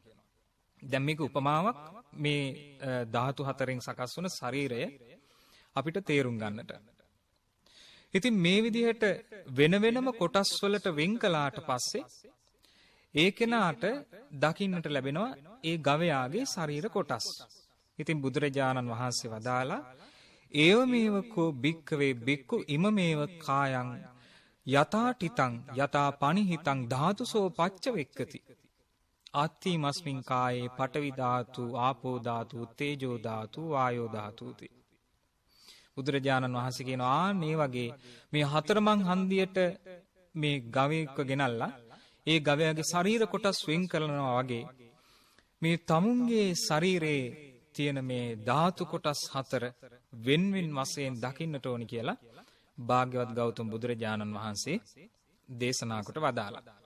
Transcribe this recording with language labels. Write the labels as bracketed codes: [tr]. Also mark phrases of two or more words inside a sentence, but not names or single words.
[si] දැන් මේක උපමාවක් මේ ධාතු හතරෙන් සකස් වුණ ශරීරය අපිට තේරුම් ගන්නට. ඉතින් මේ විදිහට වෙනම කොටස් වලට වෙන් කළාට පස්සේ ඒ කෙනාට දකින්නට ලැබෙනවා ඒ ගවයාගේ ශරීර කොටස්. ඉතින් බුදුරජාණන් වහන්සේ වදාලා [pi] ඒව මේව කෝ භික්ඛවේ භික්ඛු ඉමමේව කායං යතාටිතං යතා පනිහිතං ධාතුසෝ පච්ච වෙක්කති. ආත්ති මස්මින් කායේ පඨවි ධාතු ආපෝ ධාතු තේජෝ ධාතු වායෝ ධාතුති. [si] බුදුරජාණන් වහන්සේ කියනවා මේ වගේ මේ හතරමං හන්දියට මේ ගවයෙක්ව ගෙනල්ලා ඒ ගවයාගේ ශරීර කොටස් වෙන් කරනවා වගේ මේ තමුන්ගේ ශරීරයේ තියෙන මේ ධාතු කොටස් හතර වෙන්වෙන් වශයෙන් දකින්නට ඕනි කියලා භාග්‍යවත් ගෞතම බුදුරජාණන් වහන්සේ දේශනා කොට වදාලා.